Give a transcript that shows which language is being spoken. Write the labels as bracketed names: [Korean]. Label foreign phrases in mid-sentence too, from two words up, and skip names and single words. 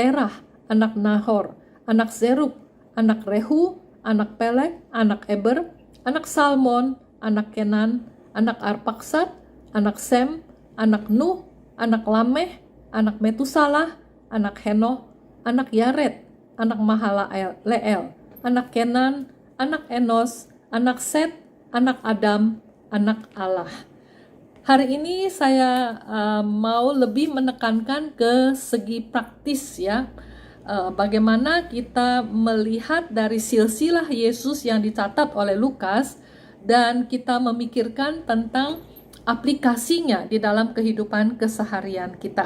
[Indonesian] Terah, anak Nahor, anak Zerub, anak Rehu, anak Pelek, anak Eber, anak Salmon, anak Kenan, anak Arpaksad, anak Sem, anak Nuh, anak Lameh, anak Metusalah, anak Henoh, anak Yared, anak Mahalaleel, anak Kenan, anak Enos, anak Set, anak Adam, anak Allah. Hari ini saya mau lebih menekankan ke segi praktis, ya. Bagaimana kita melihat dari silsilah Yesus yang dicatat oleh Lukas dan kita memikirkan tentang aplikasinya di dalam kehidupan keseharian kita.